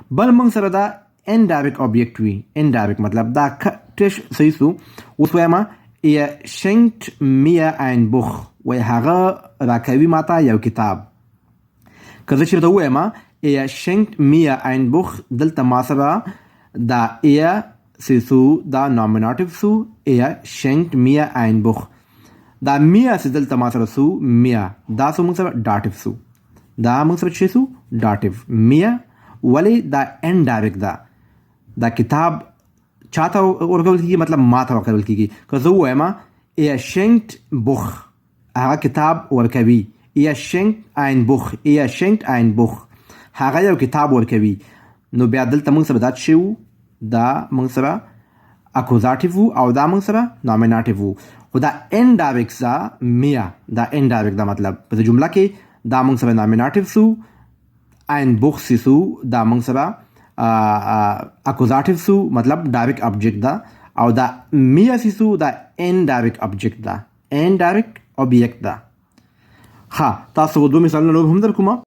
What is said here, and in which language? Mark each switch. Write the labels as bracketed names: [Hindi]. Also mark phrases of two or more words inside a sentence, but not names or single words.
[Pashto] بل موږ سره دا [English] indirect object [Pashto] وي. indirect مطلب دا تش صحیح سو. اوس وایم [German] ihr schenkt mir ein Buch. [Pashto] وای هغه راکوي ماته یو کتاب. که زه چېرته ووایم [German] ihr schenkt mir ein Buch، [Pashto] دلته ما سره دا ihr سو دا nominative سو. [German] ihr schenkt mir ein Buch. [Pashto] دا [German] mir چې [Pashto] دلته ما سره سو mir دا سو موږ سره dative سو. دا موږ سره چې سو dative mir. ولی دا indirect دا کتاب چاته ورکول کیږي مطلب ما ته ورکول کیږي. که زه ووایم [German] ihr schenkt Buch، [Pashto] هغه کتاب ورکوي. [German] ihr schenkt ein Buch، ihr schenkt ein Buch، [Pashto] هغه یو کتاب ورکوي. نو بیا دلته موږ سره دا چې وو دا موږ سره accusative وو او دا موږ سره nominative وو. خو دا indirect دا mir دا indirect دا مطلب په جمله کې دا موږ سره nominative سو. [German] ein Buch [Pashto] سو دا موږ سره accusative سو مطلب direct object دا. او دا mir سو دا [English] indirect object [Pashto] دا. [English] indirect object [Pashto] دا. ها تاسو دوه مثالونه نور هم در کومه